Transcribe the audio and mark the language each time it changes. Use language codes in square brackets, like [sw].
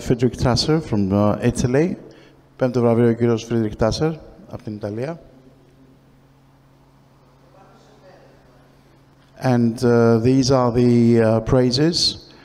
[en] Friedrich Tasser from Italy. [el] Πέμπτο βραβείο, ο κύριος Friedrich Tasser από την Ιταλία. [en] And these are the praises.